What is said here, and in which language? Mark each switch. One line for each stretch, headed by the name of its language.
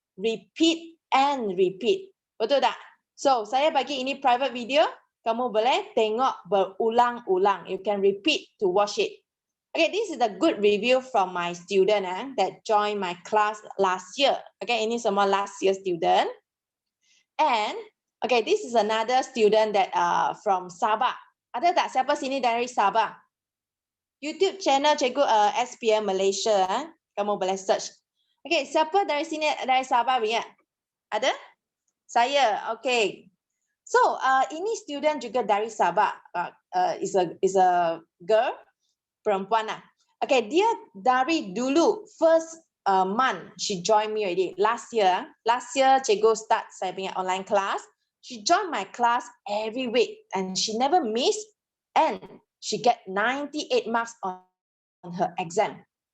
Malay: Repeat and repeat. Betul tak? So saya bagi ini private video, kamu boleh tengok berulang-ulang.
English: You can repeat to watch it. Okay, this is a good review from my student that joined my class last year. Okay,
Malay: ini semua
English: last year student. And okay, this is another student that from Sabah.
Malay: Ada tak siapa sini dari Sabah? YouTube channel cikgu SPM Malaysia. Kamu boleh search. Okay, siapa dari sini dari Sabah punya? Ada? Saya. Okay. So, ini student juga dari Sabah.
English: Is a girl,
Malay: perempuan lah.
English: Okay,
Malay: dia dari dulu
English: first month she joined me already. Last year cikgu start
Malay: saya punya
English: online class. She joined my class every week and she never miss and she get 98 marks on her exam.